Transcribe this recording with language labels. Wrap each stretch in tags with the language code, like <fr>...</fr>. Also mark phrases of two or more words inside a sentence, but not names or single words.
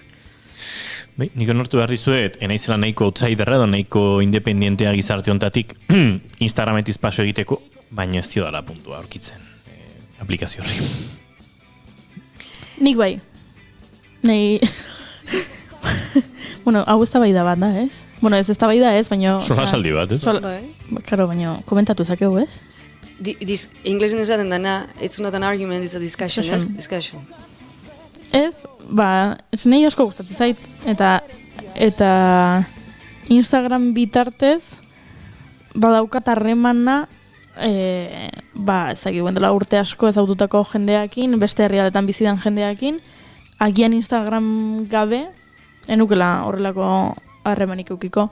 <eu>Nik onortu behar dizuet, enaizela nahiko outsiderra edo nahiko independientea gizarte hontatik Instagrametiz paso egiteko, baina ez ziodala puntua aurkitzen aplikazio horri. Nik bai. Nei... bueno, hau ez da da, ez? Bueno, ez da ez, baina... Sola saldi bat, ez? Karo, baina komentatu zakegu, ez? Inglesen esaten dana,</eu> <en>it's not an argument, it's a discussion,</en> <eu>ez? Discussion. Ez, ez nahi asko gustatzen zait, eta Instagram bitartez badaukat harremana ezagik dela urte asko ezaututako jendeakin, beste herrialdetan bizidan jendeakin, agian Instagram gabe, enukela horrelako harremanik eukiko.</eu>